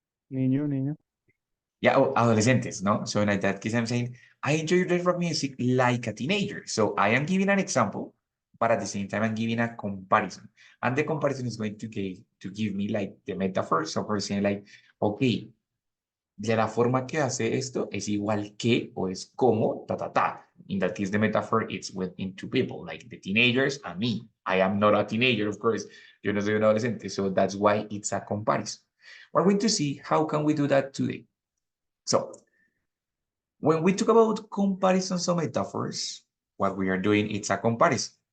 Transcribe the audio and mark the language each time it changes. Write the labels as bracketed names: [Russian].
[Spanish] Niño, niño. Yeah, oh, adolescentes, no? [English] So in that case, I'm saying, I enjoy the rock music like a teenager. So I am giving an example, but at the same time, I'm giving a comparison. And the comparison is going to give me like the metaphor. So for saying like, okay, [Spanish] de la forma que hace esto es igual que o es como ta ta ta. [English] In that case, the metaphor it's within two people, like the teenagers and me. I am not a teenager, of course. [Spanish] Yo no soy un adolescente, [English] so that's why it's a comparison. We're going to see how can we do that today. So, when we talk about comparisons or metaphors, what we are doing, it's a comparison.